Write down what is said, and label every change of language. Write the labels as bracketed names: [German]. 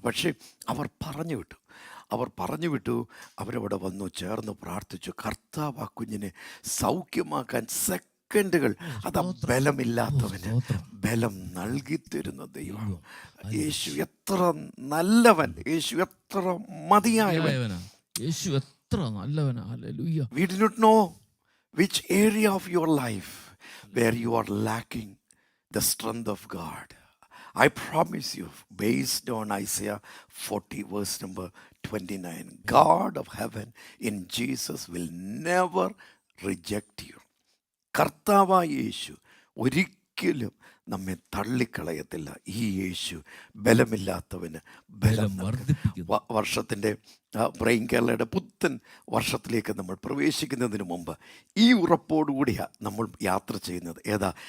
[Malayalam] പക്ഷേ അവർ പറഞ്ഞു വിട്ടു. അവരവിടെ വന്നു ചേർന്ന് പ്രാർത്ഥിച്ചു. കർത്താവ് ആ കുഞ്ഞിനെ സൗഖ്യമാക്കാൻ സെക്കൻഡുകൾ, അതാ ബലമില്ലാത്തവന് ബലം നൽകി തരുന്ന ദൈവം. യേശു എത്ര നല്ലവൻ, യേശു എത്ര മതിയായവൻ, യേശു എത്ര നല്ലവൻ. Hallelujah. [English] We do not know which area of your life where you are lacking the strength of God. I promise you, based on Isaiah 40 verse number 29, God of heaven in Jesus will never reject you. [Malayalam] കർത്താവായ യേശു ഒരിക്കലും നമ്മെ തള്ളിക്കളയത്തില്ല. ഈ യേശു ബലമില്ലാത്തവന് ബലം വർദ്ധിപ്പിക്കുന്നു. വർഷത്തിൻ്റെ പ്രേം കേരളയുടെ പുത്തൻ വർഷത്തിലേക്ക് നമ്മൾ പ്രവേശിക്കുന്നതിന് മുമ്പ് ഈ ഉറപ്പോടുകൂടിയാണ് നമ്മൾ യാത്ര ചെയ്യുന്നത്. ഏതാ?